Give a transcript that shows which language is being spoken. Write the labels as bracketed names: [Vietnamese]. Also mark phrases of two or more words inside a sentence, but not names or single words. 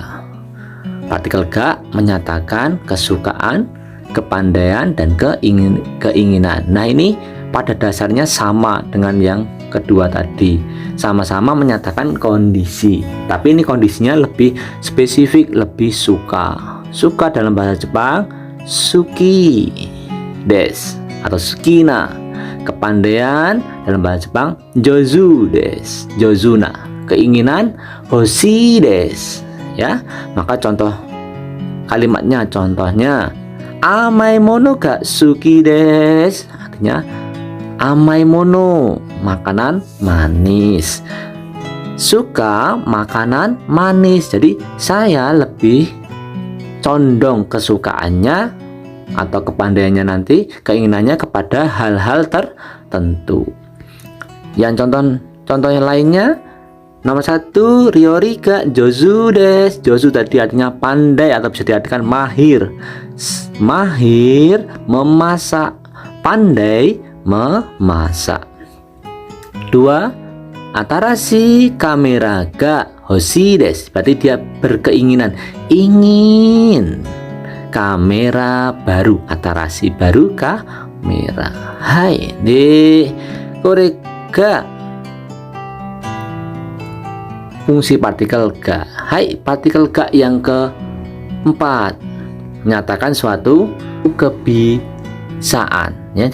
[Indonesian] Partikel ga menyatakan kesukaan, kepandaian, dan keinginan. Nah, ini pada dasarnya sama dengan yang kedua tadi. Sama-sama menyatakan kondisi. Tapi ini kondisinya lebih spesifik, lebih suka. Suka dalam bahasa Jepang [Japanese] 好きです [Indonesian] atau sukina. Kepandaian dalam bahasa Jepang [Japanese] 上手です, [Indonesian] jozuna. Keinginan [Japanese] 欲しです. [Indonesian] Ya, maka contoh kalimatnya, contohnya [Japanese] 甘いものが好きです, [Indonesian] artinya [Japanese] 甘いもの, [Indonesian] makanan manis. Suka makanan manis. Jadi saya lebih condong kesukaannya atau kepandaiannya nanti, keinginannya kepada hal-hal tertentu. Yang contoh yang lainnya, nomor 1, [Japanese] 料理が上手です. [Indonesian] Jozu tadi artinya pandai atau bisa diartikan mahir. Mahir memasak, pandai memasak. [Japanese] 2, 新しカメラが欲しいです. [Indonesian] Berarti dia berkeinginan, ingin kamera baru. Atarashi baru kamera. [Japanese] はい、でこれが [Indonesian] fungsi partikel ga. Hai, partikel ga yang keempat menyatakan suatu kebiasaan ya.